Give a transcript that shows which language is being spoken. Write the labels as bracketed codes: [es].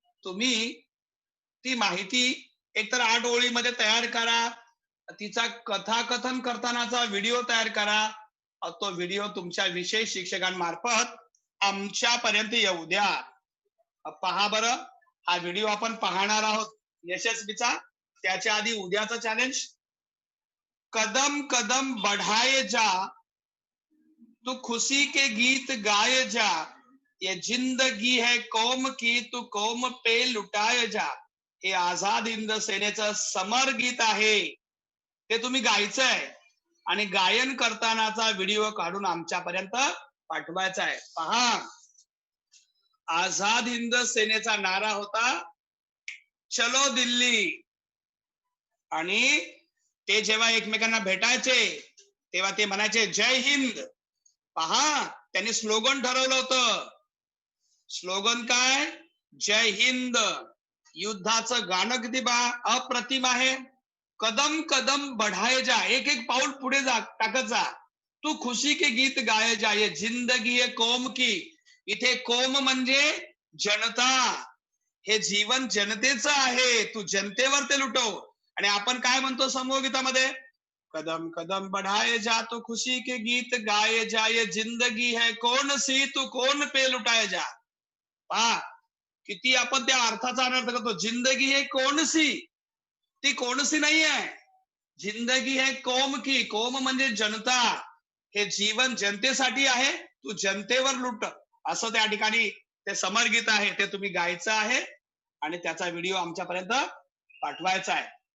[mr] तुम्ही ती माहिती एकतर 8 ओळीमध्ये तयार करा, तिचा कथाकथन करतानाचा व्हिडिओ तयार करा. तो व्हिडिओ तुमच्या विषय शिक्षकांमार्फत आमच्यापर्यंत येऊ द्या. पहा बरं, हा व्हिडिओ आपण पाहणार आहोत यशस्वीचा. त्याच्या आधी उद्याचा चॅलेंज, [hi] कदम कदम बढ़ाए जा, तू खुशी के गीत गाए जा, ये जिंदगी है कौम की, तू कौम पे लुटाए जा. [mr] हे आझाद हिंद सेनेचं समर गीत आहे, ते तुम्ही गायचं आहे आणि गायन करतानाचा व्हिडिओ काढून आमच्यापर्यंत पाठवायचा आहे. पहा, आझाद हिंद सेनेचा नारा होता चलो दिल्ली. आणि ते जेव्हा एकमेकांना भेटायचे तेव्हा ते म्हणायचे जय हिंद. पहा, त्यांनी स्लोगन ठरवलं होतं. स्लोगन काय? जय हिंद. युद्धाचं गाणं किती अप्रतिम आहे. [hi] कदम कदम बढ़ाए जा, [mr] एक एक पाऊल पुढे जा, टाकत जा. [hi] तू खुशी के गीत गाए जा, ये जिंदगी है कौम की. [mr] इथे कौम म्हणजे जनता. हे जीवन जनतेचं आहे, तू जनतेवर ते लुटव. आणि आपण काय म्हणतो समूह गीतामध्ये? [hi] कदम कदम बढ़ाए जा, तो खुशी के गीत गाए जा, ये जिंदगी है कौन सी, तू कौन पे लुटाए जा. [mr] पहा किती आपण त्या अर्थाचा अनर्थ करतो. [hi] जिंदगी है कौन सी, [mr] ती कोणसी नाही आहे. [hi] जिंदगी है कौम की, [mr] कौम म्हणजे जनता. हे जीवन जनतेसाठी आहे, तू जनतेवर लुट. असं त्या ठिकाणी ते समर गीत आहे, ते तुम्ही गायचं आहे आणि त्याचा व्हिडिओ आमच्यापर्यंत पाठवायचा आहे.